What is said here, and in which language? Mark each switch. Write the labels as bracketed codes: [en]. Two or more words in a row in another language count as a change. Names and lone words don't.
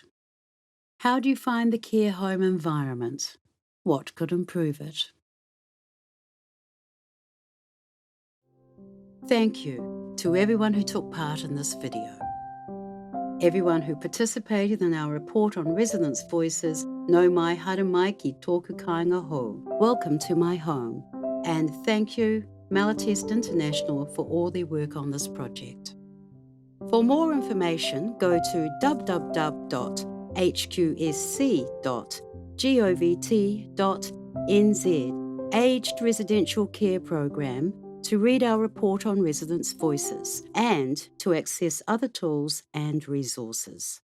[en] How do you find the care home environment? What could improve it? Thank you to everyone who took part in this video. Everyone who participated in our report on Residents' Voices, [mi] no mai haere mai ki tōku kainga ho. [en] Welcome to my home. And thank you, Malatest International, for all their work on this project. For more information, go to www.hqsc.govt.nz Aged Residential Care Program to read our report on Residents' Voices and to access other tools and resources.